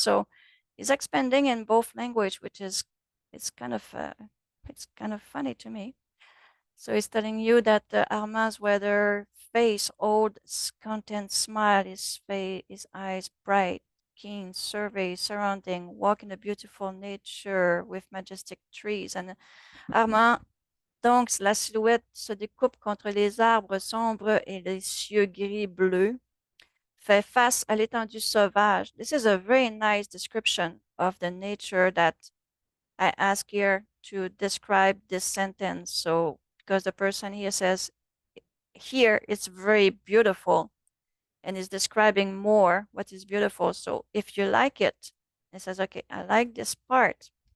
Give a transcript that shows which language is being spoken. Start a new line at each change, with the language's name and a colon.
English: So it's expanding in both language, which is it's kind of funny to me. So it's telling you that Armand's weather face, old content, smile, his face, his eyes bright, keen, survey, surrounding, walk in a beautiful nature with majestic trees.
French: And Armand, donc, la silhouette se découpe contre les arbres sombres et les cieux gris-bleu, fait face à l'étendue sauvage.
English: This is a very nice description of the nature that I ask here to describe this sentence. So, because the person here says, here it's very beautiful and is describing more what is beautiful. So, if you like it, it says, okay, I like this part.